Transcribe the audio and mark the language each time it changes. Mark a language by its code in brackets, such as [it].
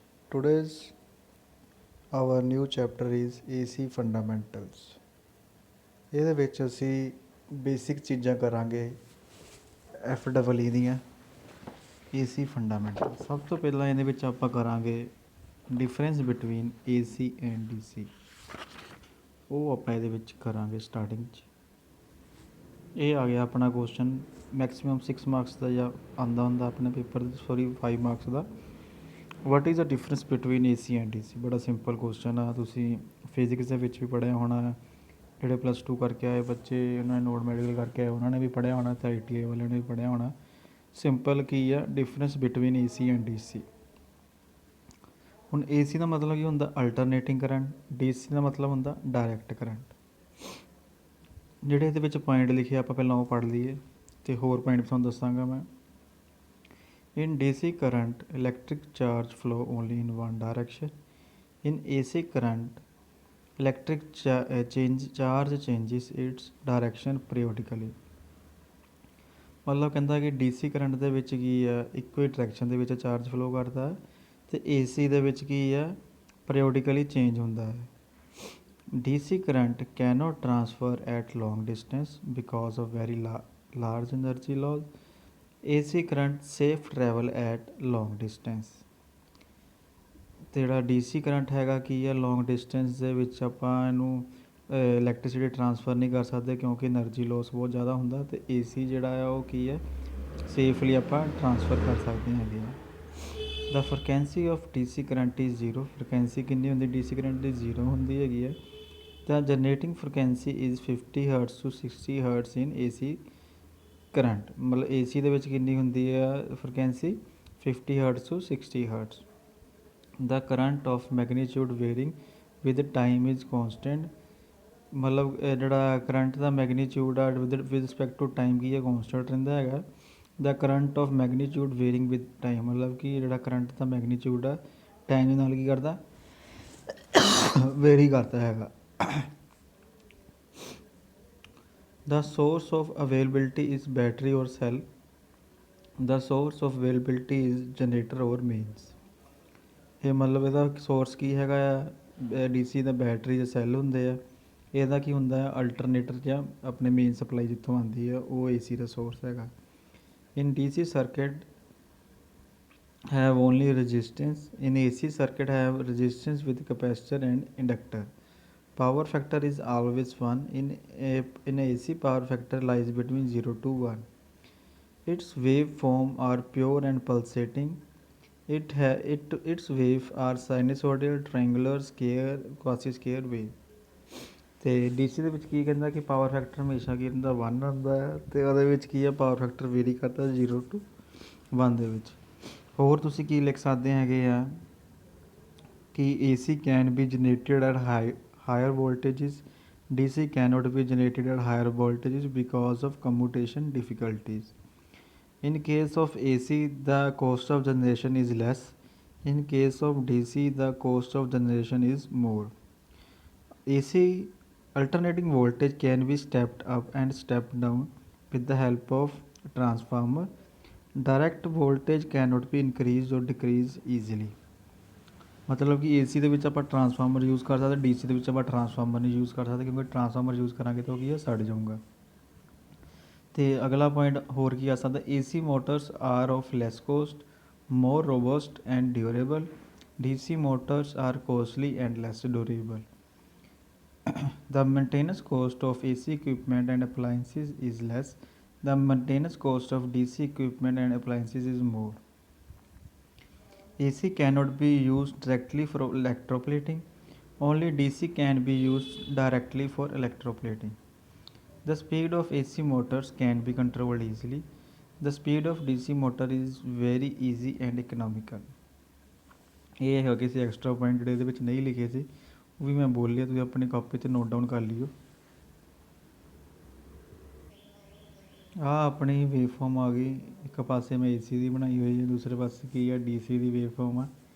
[en] Today's our new chapter is AC fundamentals. [pa] ਇਹਦੇ ਵਿੱਚ ਅਸੀਂ ਬੇਸਿਕ ਚੀਜ਼ਾਂ ਕਰਾਂਗੇ FEE ਦੀਆਂ AC ਫੰਡਾਮੈਂਟਲ। ਸਭ ਤੋਂ ਪਹਿਲਾਂ ਇਹਦੇ ਵਿੱਚ ਆਪਾਂ ਕਰਾਂਗੇ [en] Difference between AC and DC। [pa] ਉਹ ਆਪਾਂ ਇਹਦੇ ਵਿੱਚ ਕਰਾਂਗੇ ਸਟਾਰਟਿੰਗ 'ਚ। ਇਹ ਆ ਗਿਆ ਆਪਣਾ ਕੁਐਸਚਨ ਮੈਕਸਿਮਮ 6 ਮਾਰਕਸ ਦਾ ਜਾਂ ਆਉਂਦਾ ਹੁੰਦਾ ਆਪਣੇ paper 5 marks ਦਾ। [en] What is the difference between AC and DC। [pa] ਬੜਾ ਸਿੰਪਲ ਕੁਐਸਚਨ ਆ, ਤੁਸੀਂ ਫਿਜ਼ਿਕਸ ਦੇ ਵਿੱਚ ਵੀ ਪੜ੍ਹਿਆ ਹੋਣਾ। ਜਿਹੜੇ +2 ਕਰਕੇ ਆਏ ਬੱਚੇ, ਉਹਨਾਂ ਨੇ ਨੋਨ ਮੈਡੀਕਲ ਕਰਕੇ ਆਏ, ਉਹਨਾਂ ਨੇ ਵੀ ਪੜ੍ਹਿਆ ਹੋਣਾ, ਅਤੇ ITI ਵਾਲਿਆਂ ਨੇ ਵੀ ਪੜ੍ਹਿਆ ਹੋਣਾ। ਸਿੰਪਲ ਕੀ ਆ [en] Difference between AC and DC। [pa] ਹੁਣ AC ਦਾ ਮਤਲਬ ਕੀ ਹੁੰਦਾ ਅਲਟਰਨੇਟਿੰਗ ਕਰੰਟ, DC ਦਾ ਮਤਲਬ ਹੁੰਦਾ ਡਾਇਰੈਕਟ ਕਰੰਟ। ਜਿਹੜੇ ਇਹਦੇ ਵਿੱਚ ਪੁਆਇੰਟ ਲਿਖੇ ਆਪਾਂ ਪਹਿਲਾਂ ਉਹ ਪੜ੍ਹ ਲਈਏ ਅਤੇ ਹੋਰ ਪੁਆਇੰਟ ਤੁਹਾਨੂੰ ਦੱਸਾਂਗਾ ਮੈਂ। [en] In DC current, electric charge flow only in one direction. In AC current, electric charge changes its direction periodically. [pa] ਮਤਲਬ ਕਹਿੰਦਾ ਕਿ DC ਕਰੰਟ ਦੇ ਵਿੱਚ ਕੀ ਆ, ਇੱਕੋ ਹੀ ਡਾਇਰੈਕਸ਼ਨ ਦੇ ਵਿੱਚ ਚਾਰਜ ਫਲੋ ਕਰਦਾ ਹੈ, ਅਤੇ AC ਦੇ ਵਿੱਚ ਕੀ ਆ, ਪੀਰੀਓਡਿਕਲੀ ਚੇਂਜ ਹੁੰਦਾ ਹੈ। [en] DC current cannot transfer at long distance because of very large energy loss. AC current safe travel at long distance. [pa] ਅਤੇ ਜਿਹੜਾ DC ਕਰੰਟ ਹੈਗਾ ਕੀ ਆ, ਲੌਂਗ ਡਿਸਟੈਂਸ ਦੇ ਵਿੱਚ ਆਪਾਂ ਇਹਨੂੰ ਇਲੈਕਟ੍ਰੀਸਿਟੀ ਟਰਾਂਸਫਰ ਨਹੀਂ ਕਰ ਸਕਦੇ ਕਿਉਂਕਿ ਐਨਰਜੀ ਲੋਸ ਬਹੁਤ ਜ਼ਿਆਦਾ ਹੁੰਦਾ। ਅਤੇ AC ਜਿਹੜਾ ਆ ਉਹ ਕੀ ਹੈ, ਸੇਫਲੀ ਆਪਾਂ ਟਰਾਂਸਫਰ ਕਰ ਸਕਦੇ ਹੈਗੇ ਆ। [en] The frequency of DC current is 0। [pa] Frequency ਕਿੰਨੀ ਹੁੰਦੀ DC ਕਰੰਟ ਦੀ? 0 ਹੁੰਦੀ ਹੈਗੀ ਹੈ। [en] ਤਾਂ generating frequency is 50 Hz to 60 Hz in AC current. [pa] ਮਤਲਬ AC ਦੇ ਵਿੱਚ ਕਿੰਨੀ ਹੁੰਦੀ ਆ frequency? 50 Hz to 60 Hz। [en] The current of magnitude varying with time is constant. [pa] ਮਤਲਬ ਜਿਹੜਾ ਕਰੰਟ ਦਾ ਮੈਗਨੀਚਿਊਡ ਆ [en] with respect to time [pa] ਕੀ ਹੈ, ਕੌਂਸਟੈਂਟ ਰਹਿੰਦਾ ਹੈਗਾ। [en] the current of magnitude varying with time, [pa] ਮਤਲਬ ਕਿ ਜਿਹੜਾ ਕਰੰਟ ਦਾ ਮੈਗਨੀਚਿਊਡ ਆ ਟਾਈਮ ਦੇ ਨਾਲ ਕੀ ਕਰਦਾ, ਵੇਰੀ ਕਰਦਾ ਹੈਗਾ। [en] The source of availability is battery or cell. The source of availability is generator or mains. [pa] ਇਹ ਮਤਲਬ ਇਹਦਾ ਸੋਰਸ ਕੀ ਹੈਗਾ ਆ, DC ਦਾ ਬੈਟਰੀ ਜਾਂ ਸੈੱਲ ਹੁੰਦੇ ਆ। ਇਹਦਾ ਕੀ ਹੁੰਦਾ ਹੈ, ਅਲਟਰਨੇਟਰ ਜਾਂ ਆਪਣੇ ਮੇਨ ਸਪਲਾਈ ਜਿੱਥੋਂ ਆਉਂਦੀ ਆ ਉਹ AC ਦਾ ਸੋਰਸ ਹੈਗਾ। [en] In DC circuit have only resistance. In AC circuit have resistance with capacitor and inductor. Power factor is always 1. In AC, power factor lies between 0 to 1. Its waveform are pure and pulsating. Its waves are sinusoidal, triangular, square, quasi-square wave. [pa] ਅਤੇ DC ਦੇ ਵਿੱਚ ਕੀ ਕਹਿੰਦਾ ਕਿ power factor ਹਮੇਸ਼ਾ ਕੀ ਹੁੰਦਾ 1 ਹੁੰਦਾ ਹੈ, ਅਤੇ ਉਹਦੇ ਵਿੱਚ ਕੀ ਹੈ ਪਾਵਰ ਫੈਕਟਰ ਵੇਰੀ ਕਰਦਾ 0 to 1 ਦੇ ਵਿੱਚ। ਹੋਰ ਤੁਸੀਂ ਕੀ ਲਿਖ ਸਕਦੇ ਹੈਗੇ ਆ ਕਿ [en] AC can be generated at higher voltages. DC cannot be generated at higher voltages because of commutation difficulties. In case of AC, the cost of generation is less. In case of DC, the cost of generation is more. AC alternating voltage can be stepped up and stepped down with the help of transformer. Direct voltage cannot be increased or decreased easily. [pa] ਮਤਲਬ ਕਿ AC ਦੇ ਵਿੱਚ ਆਪਾਂ transformer use ਕਰ ਸਕਦੇ, DC ਦੇ ਵਿੱਚ ਆਪਾਂ ਟਰਾਂਸਫਾਰਮਰ ਨਹੀਂ ਯੂਜ਼ ਕਰ ਸਕਦੇ ਕਿਉਂਕਿ ਟਰਾਂਸਫਾਰਮਰ ਯੂਜ਼ ਕਰਾਂਗੇ ਤਾਂ ਉਹ ਕੀ ਹੈ, ਸੜ ਜਾਊਗਾ। ਅਤੇ ਅਗਲਾ ਪੁਆਇੰਟ ਹੋਰ ਕੀ ਆ ਸਕਦਾ, [en] AC motors are of less cost, more robust and durable. DC motors are costly and less durable. The maintenance cost of AC equipment and appliances is less. The maintenance cost of DC equipment and appliances is more. AC cannot be used directly for electroplating. Only DC can be used directly for electroplating. The speed of AC motors can be controlled easily. The speed of DC motor is very easy and economical. [pa] ਇਹ ਹੈਗੇ ਸੀ extra point ਜਿਹੜੇ ਇਹਦੇ ਵਿੱਚ ਨਹੀਂ ਲਿਖੇ ਸੀ, ਉਹ ਵੀ ਮੈਂ ਬੋਲ ਲਿਆ, ਤੁਸੀਂ ਆਪਣੀ ਕਾਪੀ 'ਤੇ ਨੋਟ ਡਾਊਨ ਕਰ ਲਿਓ। ਆਹ ਆਪਣੀ ਵੇਵਫਾਰਮ ਆ ਗਈ, ਇੱਕ ਪਾਸੇ ਮੈਂ AC ਦੀ ਬਣਾਈ ਹੋਈ ਹੈ, ਦੂਸਰੇ ਪਾਸੇ ਕੀ ਆ DC ਦੀ ਵੇਵਫਾਰਮ ਆ।